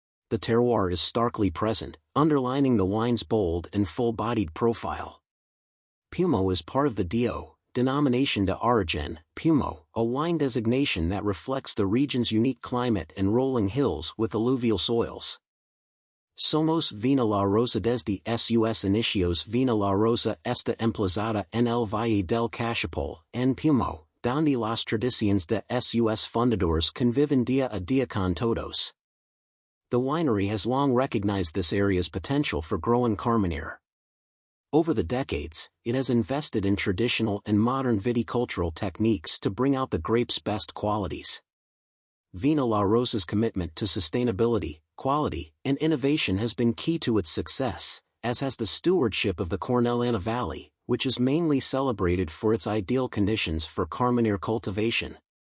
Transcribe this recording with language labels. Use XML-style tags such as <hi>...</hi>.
<en>The terroir is starkly present, underlining the wine's bold and full-bodied profile. Pumo is part of the DO, denomination d'origine, Pumo, a wine designation that reflects the region's unique climate and rolling hills with alluvial soils.</en> <es>Somos Vina La Rosa desde sus inicios Vina La Rosa está emplazada en el Valle del Cachapol, en Pumo, donde las tradiciones de sus fundadores conviven día a día con todos.</es> <en>The winery has long recognized this area's potential for growing Carmenère. Over the decades, it has invested in traditional and modern viticultural techniques to bring out the grape's best qualities. Vina La Rosa's commitment to sustainability, quality, and innovation has been key to its success, as has the stewardship of the Cornellana Valley, which is mainly celebrated for its ideal conditions for Carmenère cultivation.</en>